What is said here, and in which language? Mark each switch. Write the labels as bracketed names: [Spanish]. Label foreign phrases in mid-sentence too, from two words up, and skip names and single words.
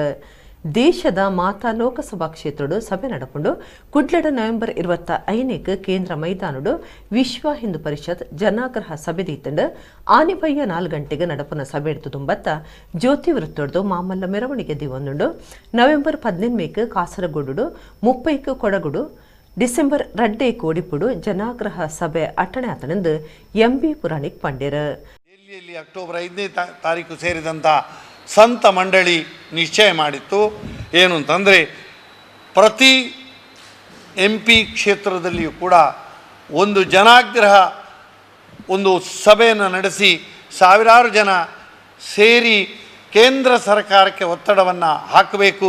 [Tulu] ದೇಶದ ಮಾತಾ ಲೋಕಸಭಾ ಕ್ಷೇತ್ರಡು ಸಭೆ ನಡಪುಂಡು ಕುಡ್ಲಡ ನವೆಂಬರ್ 25 ಕೇಂದ್ರ ಮೈದಾನಡು ವಿಶ್ವ ಹಿಂದೂ ಪರಿಷತ್ ಜನಾಗ್ರಹ ಸಭೆ ದೀತಂಡು ಆನಿಬಯ್ಯ 4 ಗಂಟೆಗೆ ನಡಪುನ ಸಭೆ ಎಡ್ತು ತುಂಬತ್ತ ಜ್ಯೋತಿ ವೃತ್ತೊಡ್ದು ಮಾಮಲ್ಲ ಮೆರವಣಿಗೆ ದಿವೊಂದುಂಡು ನವೆಂಬರ್ 18 ಕಾಸರಗೋಡು 30 ಕೊಡಗುಡು ಡಿಸೆಂಬರ್ 2 ಕೋಡಿಪುಡು ಜನಾಗ್ರಹ ಸಭೆ ಅಟ್ಟಣೆ ಆತನೆಂದು ಎಂಬಿ ಪುರಾಣಿಕ್ ಪಂಡ್ಯರು. [Kannada] ಡೆಲ್ಲಿಯಲ್ಲಿ ಅಕ್ಟೋಬರ್ 5ನೇ ತಾರೀಕು ಸೇರಿದಂಥ ಸಂತ ಮಂಡಳಿ ನಿಶ್ಚಯ ಮಾಡಿತ್ತು. ಏನು ಅಂತಂದರೆ ಪ್ರತಿ MP ಕ್ಷೇತ್ರದಲ್ಲಿಯೂ ಕೂಡ ಒಂದು ಜನಾಗ್ರಹ ಒಂದು ಸಭೆಯನ್ನು ನಡೆಸಿ ಸಾವಿರಾರು ಜನ ಸೇರಿ ಕೇಂದ್ರ ಸರ್ಕಾರಕ್ಕೆ ಒತ್ತಡವನ್ನು ಹಾಕಬೇಕು.